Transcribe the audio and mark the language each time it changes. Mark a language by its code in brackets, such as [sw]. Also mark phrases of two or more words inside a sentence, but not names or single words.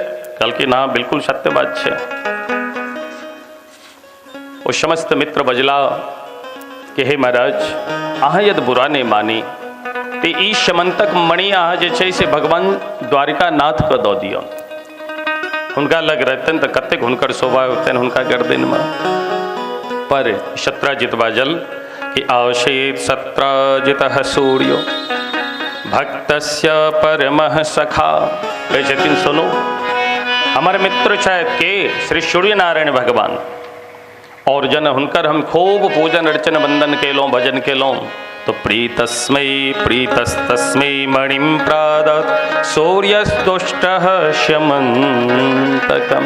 [mai] कहलखिन हाँ बिल्कुल सत्य बात छै। ओ समस्त मित्र बजला कि हे महाराज अहाँ यदि बुरा नहीं मानी तो ई श्यमंतक मणि अहाँ जे छै से भगवान द्वारिकानाथ के दऽ दियौ। हुनका लग रहतनि तऽ कतेक हुनकर शोभा होतनि हुनका गर्दन में। पर शत्राजित बाजल कि [sa] आशीत शत्राजितः सूर्यो भक्तस्य परमः सखा। [mai] कहै छथिन सुनो हमर मित्र छथि के श्री सूर्य नारायण भगवान और जन हुनकर हम खूब पूजन अर्चन वंदन केलहुँ, भजन केलहुँ। [sa] तो प्रीतस्तस्मै मणिं प्रादत् सूर्यस्तुष्टः श्यमन्तकम्।